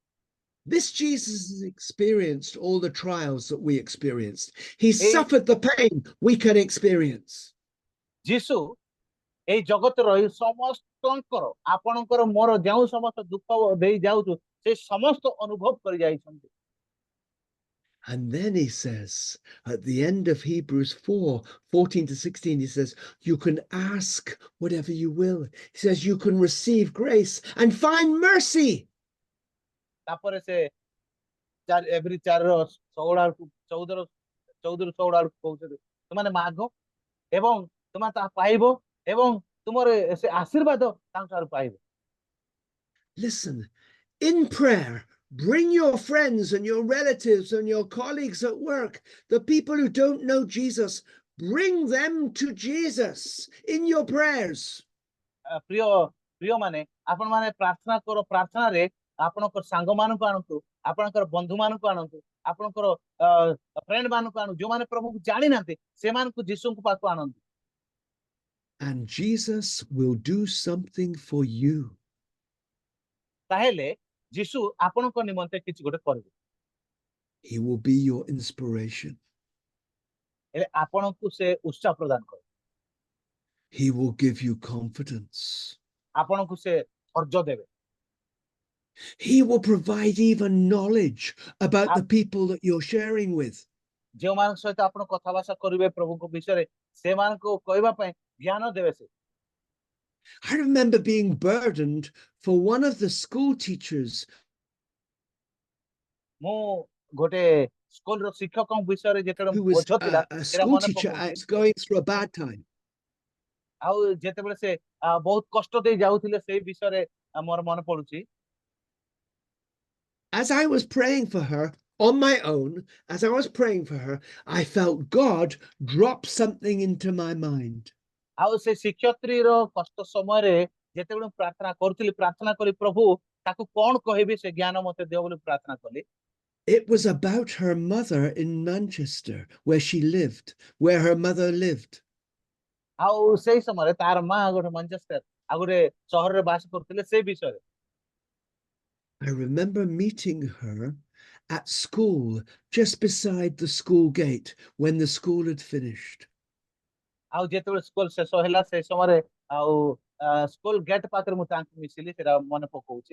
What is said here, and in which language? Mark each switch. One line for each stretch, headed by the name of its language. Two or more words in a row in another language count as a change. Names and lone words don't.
English: This Jesus has experienced all the trials that we experienced. He
Odia: ଏଇ
English: suffered the pain we can experience.
Odia: ଯୀଶୁ ଏଇ ଜଗତର ଏଇ ସମସ୍ତଙ୍କର, ଆପଣଙ୍କର ମୋର ଯେଉଁ ସମସ୍ତ ଦୁଃଖ ଦେଇ ଯାଉଛୁ ସେ ସମସ୍ତ ଅନୁଭବ କରି ଯାଇଛନ୍ତି।
English: And then he says, at the end of Hebrews 4:14-16, he says, you can ask whatever you will. He says, you can receive grace and find mercy.
Odia: ତାପରେ ସେ ଏଭ୍ରି 4:16 14 କହୁଛନ୍ତି, ତୁମାନେ ମାଗ ଏବଂ ତୁମେ ତାହା ପାଇବ ଏବଂ ତୁମର ସେ ଆଶୀର୍ବାଦ ତାଙ୍କଠାରୁ ପାଇବ।
English: Listen, in prayer, bring your friends and your relatives and your colleagues at work, the people who don't know Jesus, bring them to Jesus in your prayers.
Odia: ପ୍ରିୟ ପ୍ରିୟ ମାନେ ଆପଣ ମାନେ ପ୍ରାର୍ଥନା କର, ପ୍ରାର୍ଥନାରେ ଆପଣଙ୍କର ସାଙ୍ଗମାନଙ୍କୁ ଆଣନ୍ତୁ, ଆପଣଙ୍କର ବନ୍ଧୁମାନଙ୍କୁ ଆଣନ୍ତୁ, ଆପଣଙ୍କର ଫ୍ରେଣ୍ଡ ମାନଙ୍କୁ ଆଣନ୍ତୁ, ଯୋଉମାନେ ପ୍ରଭୁକୁ ଜାଣିନାହାନ୍ତି ସେମାନଙ୍କୁ ଯୀଶୁଙ୍କ ପାଖକୁ ଆଣନ୍ତୁ।
English: And Jesus will do something for you.
Odia: ତାହେଲେ ଯୀଶୁ ଆପଣଙ୍କ ନିମନ୍ତେ କିଛି ଗୋଟେ କରିବେ।
English: He will be your inspiration.
Odia: ହେଲେ ଆପଣଙ୍କୁ ସେ ଉତ୍ସାହ ପ୍ରଦାନ କରିବେ,
English: He will give you confidence.
Odia: ଆପଣଙ୍କୁ ସେ ଧୈର୍ଯ୍ୟ ଦେବେ,
English: He will provide even knowledge about the people that you're sharing with.
Odia: ଯେଉଁମାନଙ୍କ ସହିତ ଆପଣ କଥାବାର୍ତ୍ତା କରିବେ ପ୍ରଭୁଙ୍କ ବିଷୟରେ ସେମାନଙ୍କୁ କହିବା ପାଇଁ ଜ୍ଞାନ ଦେବେ ସେ।
English: I remember being burdened for one of the school teachers
Odia: ମୁଁ ଗୋଟେ ସ୍କୁଲର ଶିକ୍ଷକଙ୍କ ବିଷୟରେ ଯେତେବେଳେ
English: who was
Odia: ବୋଝ ଥିଲା
English: a
Odia: ସେଟା
English: school
Odia: ମନେ
English: teacher
Odia: ପକଉଛି।
English: was going through a bad time.
Odia: ଆଉ ଯେତେବେଳେ ସେ ବହୁତ କଷ୍ଟ ଦେଇ ଯାଉଥିଲେ ସେଇ ବିଷୟରେ ମୋର ମନେ ପଡୁଛି।
English: As I was praying for her on my own, as I was praying for her, I felt God drop something into my mind.
Odia: ଆଉ ସେ ଶିକ୍ଷୟତ୍ରୀର କଷ୍ଟ ସମୟରେ ଯେତେବେଳେ ମୁଁ ପ୍ରାର୍ଥନା କରୁଥିଲି, ପ୍ରାର୍ଥନା କଲି ପ୍ରଭୁ ତାକୁ କଣ କହିବି ସେ ଜ୍ଞାନ ମତେ ଦିଅ ବୋଲି ପ୍ରାର୍ଥନା କଲି।
English: It was about her mother in Manchester, where she lived, where her mother lived.
Odia: ଆଉ ସେଇ ସମୟରେ ତାର ମା ଗୋଟେ ମାଞ୍ଚେଷ୍ଟର ଆଉ ଗୋଟେ ସହରରେ ବାସ କରୁଥିଲେ ସେ ବିଷୟରେ।
English: I remember meeting her at school, just beside the school gate, when the school had finished.
Odia: ଆଉ ଯେତେବେଳେ ସ୍କୁଲ ଶେଷ ହେଲା ସେ ସମୟରେ ଆଉ
English: school gate
Odia: ପାଖରେ ମୁଁ ତାଙ୍କୁ ମିଶିଲି, ସେଟା ମନେ ପକଉଛି।